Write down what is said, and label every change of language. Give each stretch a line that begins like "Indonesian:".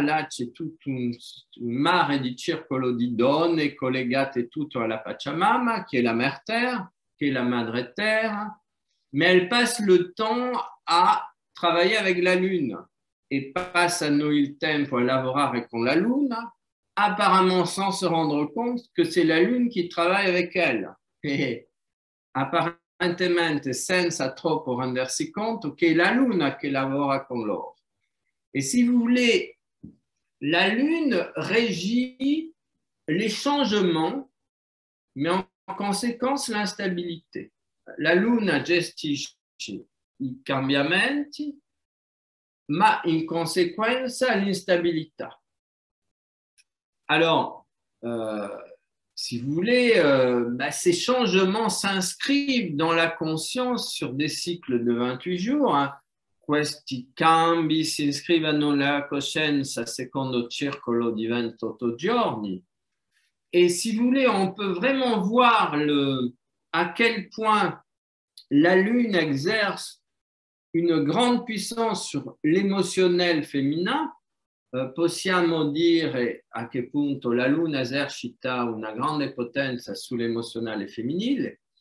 Italian: Là, c'è tutto un mare di circolo di donne collegate tutto alla Pachamama,
French: qui est la mère terre,
Italian: qui est la madre terre.
French: Mais elles passent le temps à travailler avec la lune et
Italian: passano il tempo a lavorare con la luna,
French: apparemment sans se rendre compte que c'est la lune qui travaille avec elles.
Italian: Et apparentemente senza troppo rendersi conto che è la luna che lavora con loro.
French: Et si vous voulez, la lune régit les changements, mais en conséquence l'instabilité.
Italian: La luna gestisce i cambiamenti, ma in conseguenza l'instabilità.
French: Alors, si vous voulez, ces changements s'inscrivent dans la conscience sur des cycles de 28 jours. Hein.
Italian: Questi cambi si iscrivono nella coscienza secondo circolo di 28 giorni.
French: Et si vous voulez, on peut vraiment voir à quel point la Lune exerce une grande puissance sur l'émotionnel féminin.
Italian: Possiamo dire a che punto la Luna esercita una grande potenza sull'emozionale femminile.